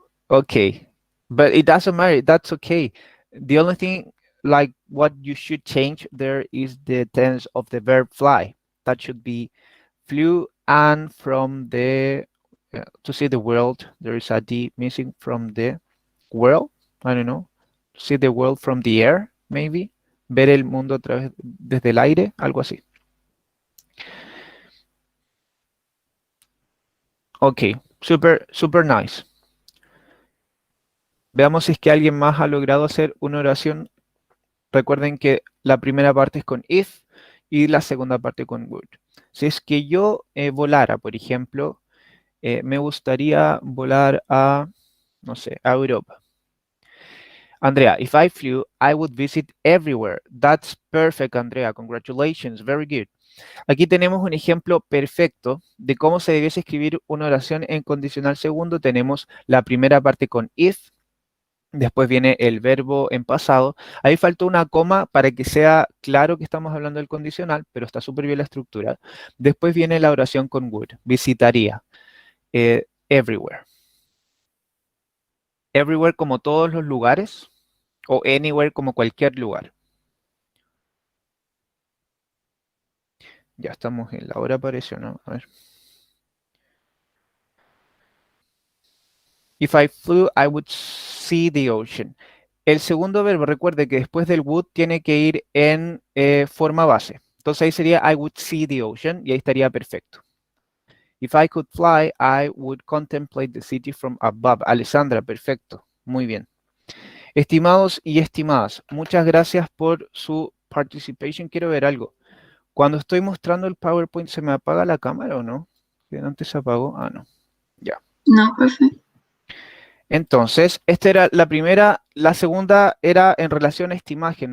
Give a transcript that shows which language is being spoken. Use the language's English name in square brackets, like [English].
[English] Okay, but it doesn't matter. That's okay. The only thing, like what you should change there is the tense of the verb fly. That should be flew, and from the to see the world, there is a D missing from the world. I don't know. See the world from the air, maybe. [Spanish] Ver el mundo a través desde el aire, algo así. [English] Ok, super nice. [Spanish] Veamos si es que alguien más ha logrado hacer una oración. Recuerden que la primera parte es con if y la segunda parte con would. Si es que yo volara, por ejemplo, me gustaría volar a, no sé, a Europa. [English] Andrea, if I flew, I would visit everywhere. That's perfect, Andrea. Congratulations. Very good. [Spanish] Aquí tenemos un ejemplo perfecto de cómo se debiese escribir una oración en condicional segundo. Tenemos la primera parte con if, después viene el verbo en pasado. Ahí faltó una coma para que sea claro que estamos hablando del condicional, pero está súper bien la estructura. Después viene la oración con would, visitaría, everywhere. Everywhere como todos los lugares, o anywhere como cualquier lugar. Ya estamos en la hora, apareció, ¿no? A ver. [English] If I flew, I would see the ocean. [Spanish] El segundo verbo, recuerde que después del would tiene que ir en forma base. Entonces ahí sería I would see the ocean y ahí estaría perfecto. [English] If I could fly, I would contemplate the city from above. [Spanish] Alessandra, perfecto. Muy bien. Estimados y estimadas, muchas gracias por su participation. Quiero ver algo. Cuando estoy mostrando el PowerPoint, ¿se me apaga la cámara o no? Que antes se apagó. Ah, no. Ya. No, profe. Entonces, esta era la primera. La segunda era en relación a esta imagen.